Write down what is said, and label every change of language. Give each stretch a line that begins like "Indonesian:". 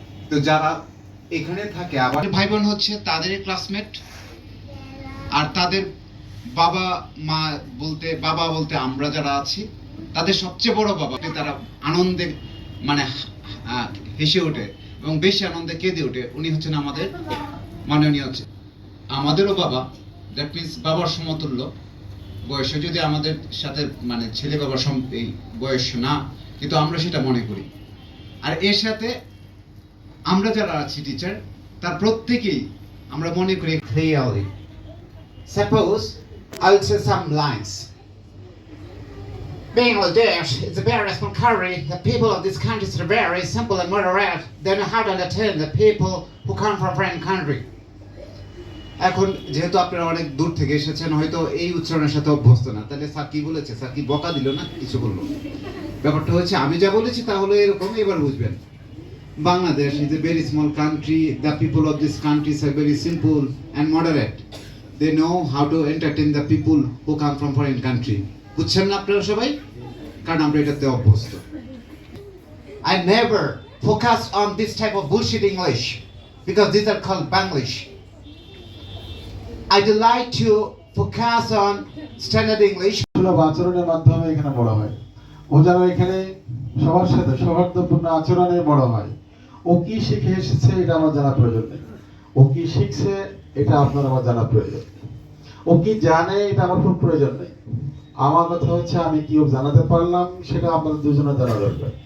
Bangla: তো যারা এখানে থাকে, আবার ভাই বোন হচ্ছে তাদেরই ক্লাসমেট, আর তাদের বাবা মা বলতে, বাবা বলতে আমরা যারা আছি তাদের সবচেয়ে বড় বাবা, তারা আনন্দে মানে হেসে ওঠে এবং বেশি আনন্দে কেঁদে ওঠে, উনি হচ্ছেন আমাদের মাননীয় হচ্ছে আমাদেরও বাবা, দ্যাট মিনস বাবার সমতুল্য বয়সে, যদি আমাদের সাথে মানে ছেলে বাবার এই বয়স না, কিন্তু আমরা সেটা মনে করি। আর এর সাথে আমরা যারা আছি টিচার, তার প্রত্যেকেই আমরা মনে করি clearly.
English: Suppose I will say some lines. Bangladesh is a very small country. The people of this country are very simple and moderate. They know how to entertain the people who come from foreign country.
Bangla: এখন যেহেতু আপনারা অনেক দূর থেকে এসেছেন, হয়তো এই উচ্চারণের সাথে অভ্যস্ত না, তাহলে স্যার কি বলেছে, স্যার কি বকা দিল না কিছু বললো? ব্যাপারটা হচ্ছে আমি যা বলেছি তাহলে এরকম, এবার বুঝবেন।
English: Bangladesh is a very small country. The people of this country are very simple and moderate. They know how to entertain the people who come from foreign country.
Bangla: বুঝছেন না আপনারা সবাই? কারণ আমরা এটাতে অভ্যস্ত।
English: I never focus on this type of bullshit English because these are called Banglish. I would like to focus on standard English.
Bangla: আচরণের মাধ্যমে এখানে বড় হয়, ও যেন এখানে সবার সাথে সৌহার্দ্যপূর্ণ আচরণে বড় হয়। ও কি শিখে এসেছে এটা আমার জানা প্রয়োজন নেই, ও কি শিখছে এটা আপনার আমার জানা প্রয়োজন। ও কি জানে এটা আমার খুব প্রয়োজন নেই। আমার কথা হচ্ছে আমি কি ও জানাতে পারলাম সেটা আপনাদের দুজনের জানা দরকার।